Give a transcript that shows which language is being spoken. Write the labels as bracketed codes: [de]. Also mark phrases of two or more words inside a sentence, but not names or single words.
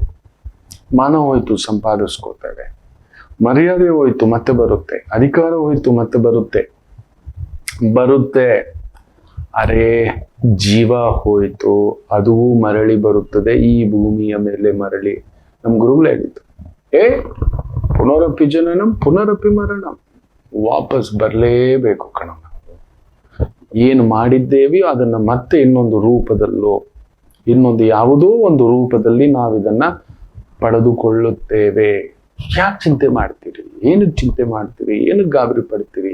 [kn] ಮಾನ ಹೋಯ್ತು, ಸಂಪಾದಿಸ್ಕೋತೇವೆ. ಮರ್ಯಾದೆ ಹೋಯ್ತು ಮತ್ತೆ ಬರುತ್ತೆ, ಅಧಿಕಾರ ಹೋಯ್ತು ಮತ್ತೆ ಬರುತ್ತೆ. ಅರೆ ಜೀವ ಹೋಯ್ತು, ಅದು ಮರಳಿ ಬರುತ್ತದೆ ಈ ಭೂಮಿಯ ಮೇಲೆ ಮರಳಿ. ನಮ್ ಗುರುಗಳು ಹೇಳಿದ್ದು, [sa] ಪುನರಪಿ ಜನನಂ ಪುನರಪಿ ಮರಣಂ, [kn] ವಾಪಸ್ ಬರಲೇಬೇಕು ಕಣ. ಏನು ಮಾಡಿದ್ದೇವಿ ಅದನ್ನ ಮತ್ತೆ ಇನ್ನೊಂದು ರೂಪದಲ್ಲೋ, ಇನ್ನೊಂದು ಯಾವುದೋ ಒಂದು ರೂಪದಲ್ಲಿ ನಾವಿದನ್ನ ಪಡೆದುಕೊಳ್ಳುತ್ತೇವೆ. ಯಾಕೆ ಚಿಂತೆ ಮಾಡ್ತೀರಿ? ಏನಕ್ಕೆ ಚಿಂತೆ ಮಾಡ್ತೀರಿ? ಏನಕ್ಕೆ ಗಾಬರಿ ಪಡ್ತೀರಿ?